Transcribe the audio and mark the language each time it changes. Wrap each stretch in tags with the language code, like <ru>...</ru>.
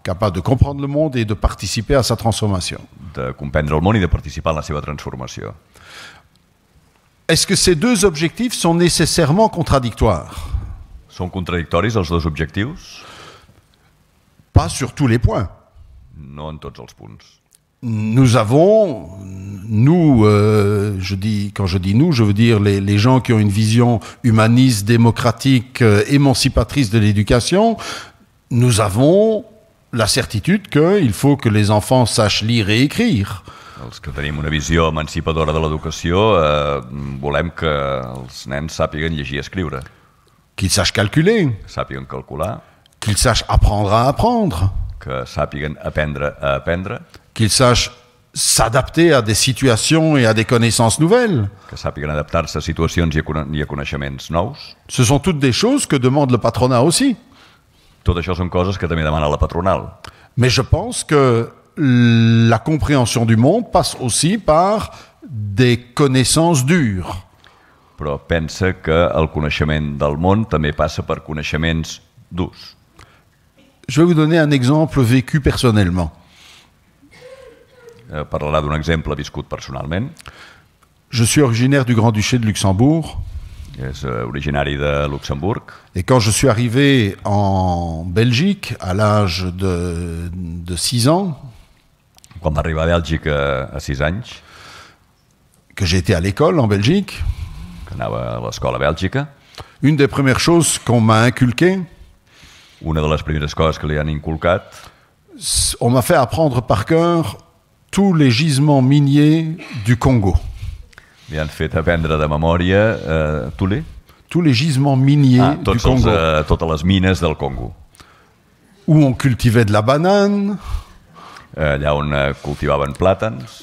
<fr>Capable de comprendre le monde et de participer à sa transformation.</fr> <ca>De comprendre el món i de participar en la seva transformació.</ca> <fr>Est-ce que ces deux objectifs sont nécessairement contradictoires?</fr> <ca>Són contradictoris els dos objectius?</ca> <fr>Pas sur tous les points.</fr> <ca>No en tots els punts.</ca> <fr>Nous avons nous, quand je dis nous, je veux dire les gens qui ont une vision humaniste, démocratique, émancipatrice de l'éducation, nous avons la certitude qu'il faut que les enfants sachent lire et écrire.</fr> <ca>Els que tenim una visió emancipadora de l'educació volem que els nens sàpiguen llegir i escriure,</ca> <fr>Qu'ils sachent calculer,</fr> <ca>que sàpiguen calcular,</ca> <fr>qu'ils sachent apprendre à apprendre,</fr> <ca>que sàpiguen aprendre a aprendre,</ca> <fr>qu'ils sachent s'adapter à des situations et à des connaissances nouvelles.</fr> <ca>que sàpiguen adaptar-se a situacions i a coneixements nous.</ca> <fr>Ce sont toutes des choses que demande le patronat aussi.</fr> <ca>Tot això són coses que també demana la patronal.</ca> <fr>Mais je pense que la compréhension du monde passe aussi par des connaissances dures.</fr> <ca>Però pensa que el coneixement del món també passa per coneixements durs.</ca> <fr>Je vais vous donner un exemple vécu personnellement.</fr> <ca>Parlarà d'un exemple viscut personalment.</ca> <fr>Je suis originaire du Grand-Duché de Luxembourg.</fr> <ca>És originari de Luxemburg.</ca> <fr>Et quand je suis arrivé en Belgique à l'âge de 6 ans,</fr> <ca>Quan va arribar a Bèlgica a 6 anys,</ca> <fr>que j'ai été à l'école en Belgique,</fr> <ca>que anava a l'escola a Bèlgica,</ca> <fr>une des premières choses qu'on m'a inculquées,</fr> <ca>una de les primeres coses que li han inculcat,</ca> <fr>on m'a fait apprendre par cœur tous les gisements miniers du Congo.</fr> <ca>li han fet aprendre de memòria</ca> <fr>Tous les gisements miniers du Congo.</fr> <ca>totes les mines del Congo,</ca> <fr>Où on cultivait de la banane,</fr> <ca>allà on cultivaven plàtans,</ca>